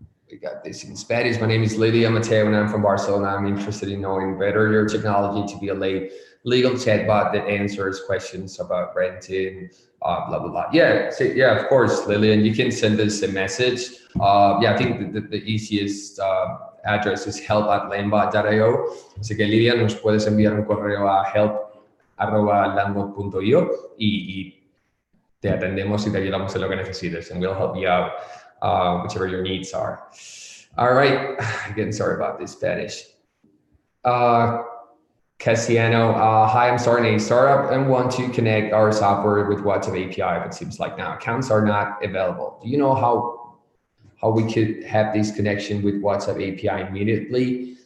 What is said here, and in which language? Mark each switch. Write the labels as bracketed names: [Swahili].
[English] We got this in Spanish. My name is Lydia Mateo and I'm from Barcelona. I'm interested in knowing better your technology to be a legal chatbot that answers questions about renting, blah, blah, blah. Yeah, so, yeah, of course, Lillian, you can send us a message. Yeah, I think the easiest address is help@lambot.io. [Spanish] Así que Lidia, nos puedes enviar un correo a help@lambot.io y te atendemos y te ayudamos en lo que necesites, [English] and we'll help you out. Whichever your needs are. All right, again, sorry about this Spanish. Cassiano, hi, I'm starting a startup and want to connect our software with WhatsApp API, but it seems like now accounts are not available. Do you know how we could have this connection with WhatsApp API immediately?